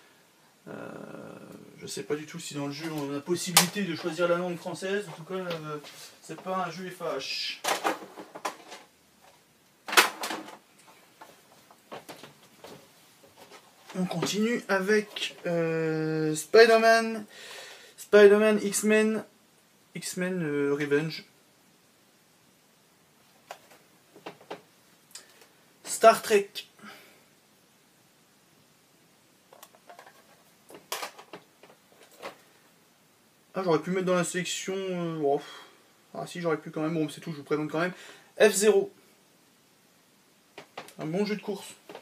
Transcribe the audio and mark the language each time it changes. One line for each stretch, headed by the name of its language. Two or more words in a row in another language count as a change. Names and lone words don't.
French: Je sais pas du tout si dans le jeu on a la possibilité de choisir la langue française. En tout cas, c'est pas un jeu FH. On continue avec Spider-Man, Spider-Man X-Men, X-Men Revenge, Star Trek. Ah, j'aurais pu mettre dans la sélection. Oh. Ah, si, j'aurais pu quand même. Bon, c'est tout, je vous présente quand même. F0. Un bon jeu de course.